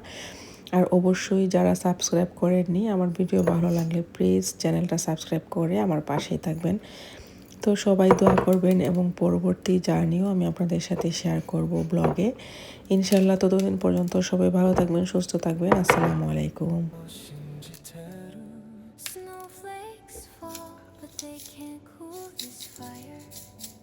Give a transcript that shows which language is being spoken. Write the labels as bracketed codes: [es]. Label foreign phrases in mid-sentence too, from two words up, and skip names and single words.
[bn] আর অবশ্যই যারা সাবস্ক্রাইব করেননি, আমার ভিডিও ভালো লাগলে প্লিজ চ্যানেলটা সাবস্ক্রাইব করে আমার পাশেই থাকবেন। তো সবাই দোয়া করবেন এবং পরবর্তী জার্নিও আমি আপনাদের সাথে শেয়ার করব ব্লগে ইনশাল্লাহ। ততদিন পর্যন্ত সবাই ভালো থাকবেন, সুস্থ থাকবেন। আসসালামু আলাইকুম। [en] 信じてる Snowflakes fall but they can't cool this fire